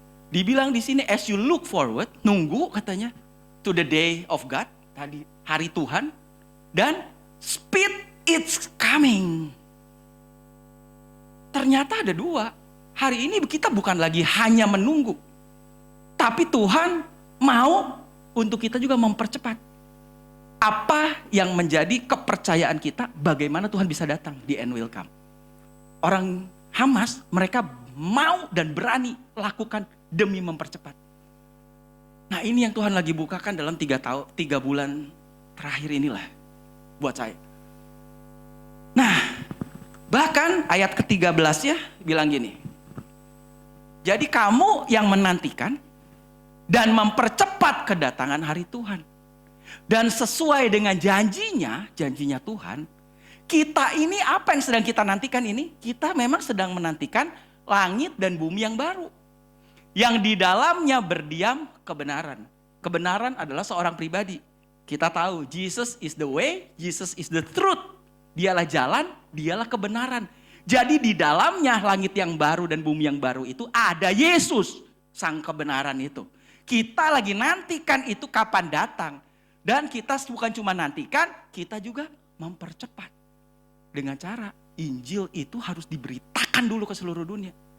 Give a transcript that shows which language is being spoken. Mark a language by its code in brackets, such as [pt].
[id] Dibilang di sini, [en] as you look forward, [id] nunggu katanya, [en] to the day of God, [id] tadi hari Tuhan, [en] dan speed it's coming. [id] Ternyata ada dua. Hari ini kita bukan lagi hanya menunggu, tapi Tuhan mau untuk kita juga mempercepat. Apa yang menjadi kepercayaan kita, bagaimana Tuhan bisa datang, [en] the end will come. [id] Orang Hamas, mereka mau dan berani lakukan demi mempercepat. Nah ini yang Tuhan lagi bukakan dalam 3 bulan terakhir inilah buat saya. Nah bahkan ayat ke-13 ya bilang gini. Jadi kamu yang menantikan dan mempercepat kedatangan hari Tuhan. Dan sesuai dengan janjinya Tuhan, kita ini apa yang sedang kita nantikan ini? Kita memang sedang menantikan langit dan bumi yang baru. Yang di dalamnya berdiam kebenaran. Kebenaran adalah seorang pribadi. Kita tahu [en] Jesus is the way, Jesus is the truth. [id] Dialah jalan, dialah kebenaran. Jadi di dalamnya langit yang baru dan bumi yang baru itu ada Yesus, sang kebenaran itu. Kita lagi nantikan itu kapan datang. Dan kita bukan cuma nantikan, kita juga mempercepat. Dengan cara Injil itu harus diberitakan dulu ke seluruh dunia.